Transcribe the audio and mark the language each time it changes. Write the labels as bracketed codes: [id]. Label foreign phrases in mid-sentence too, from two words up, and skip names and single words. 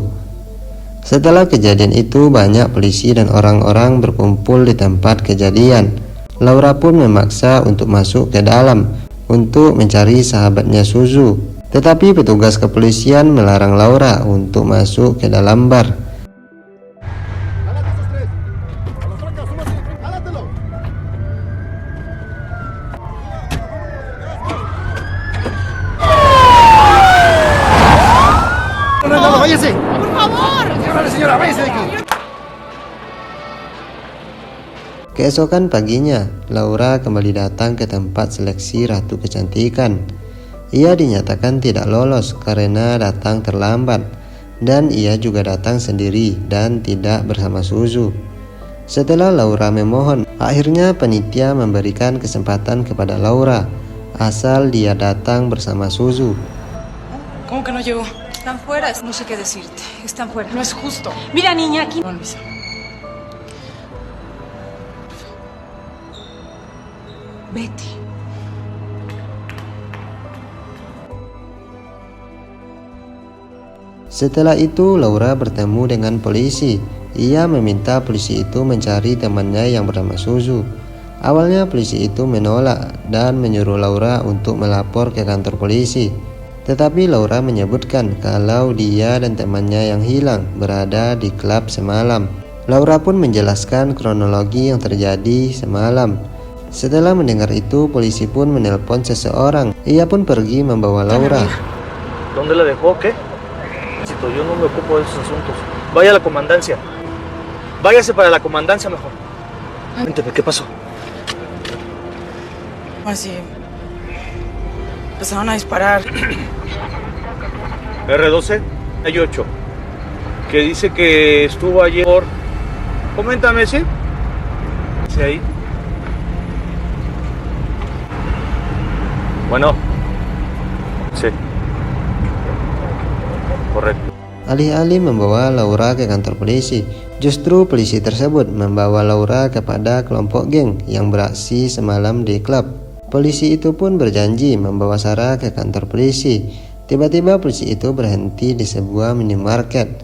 [id] Setelah kejadian itu, banyak polisi dan orang-orang berkumpul di tempat kejadian. Laura pun memaksa untuk masuk ke dalam untuk mencari sahabatnya Suzu. Tetapi petugas kepolisian melarang Laura untuk masuk ke dalam bar. [es] ¡Váyase! ¡Por favor! Señora, váyase de aquí. [id] Keesokan paginya, Laura kembali datang ke tempat seleksi Ratu Kecantikan. Ia dinyatakan tidak lolos karena datang terlambat, dan ia juga datang sendiri dan tidak bersama Suzu. Setelah Laura memohon, akhirnya panitia memberikan kesempatan kepada Laura, asal dia datang bersama Suzu. [es] ¿Cómo que no llegó? Están fuera, no sé qué decirte. Están fuera. No es justo. Mira, niña, aquí. No, Luisa. Vete. [id] Setelah itu, Laura bertemu dengan polisi. Ia meminta polisi itu mencari temannya yang bernama Suzu. Awalnya polisi itu menolak dan menyuruh Laura untuk melapor ke kantor polisi. Tetapi Laura menyebutkan kalau dia dan temannya yang hilang berada di klub semalam. Laura pun menjelaskan kronologi yang terjadi semalam. Setelah mendengar itu, polisi pun menelpon seseorang. Ia pun pergi membawa Laura. [es] ¿Dónde la dejó? ¿Qué? Yo no me ocupo de esos asuntos. Vaya a la comandancia. Váyase para la comandancia mejor. Cuénteme, ¿qué pasó? Así. Empezaron a disparar. R12, hay 8. Que dice que estuvo ayer por... Coméntame, ¿sí? ¿Sí ahí? Bueno. Sí. Correcto. [id] Alih-alih membawa Laura ke kantor polisi, justru polisi tersebut membawa Laura kepada kelompok geng yang beraksi semalam di klub. Polisi itu pun berjanji membawa Sarah ke kantor polisi. Tiba-tiba polisi itu berhenti di sebuah minimarket.